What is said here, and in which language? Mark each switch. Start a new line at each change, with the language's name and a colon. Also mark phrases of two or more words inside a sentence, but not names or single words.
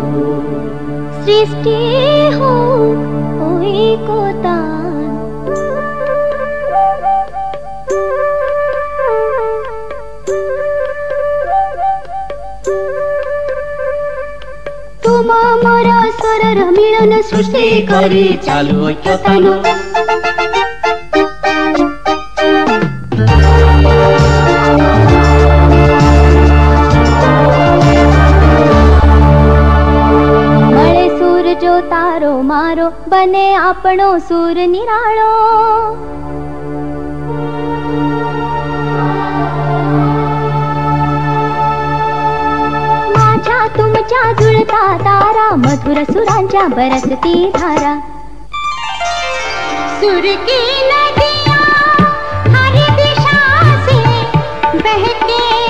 Assamese: সৃষ্টি হোক ওই কোতান। তোমা মোরা স্বরর মিলন সৃষ্টি করে চালু ঐক্যতান।
Gujarati: મળે સુર જો તારો મારો બને આપણો સુર નિરાળો।
Marathi: तुमच्या जुळता तारा मधुर सुरांच्या बरसती धारा।
Hindi: सुर की नदियाँ हर दिशा से बहके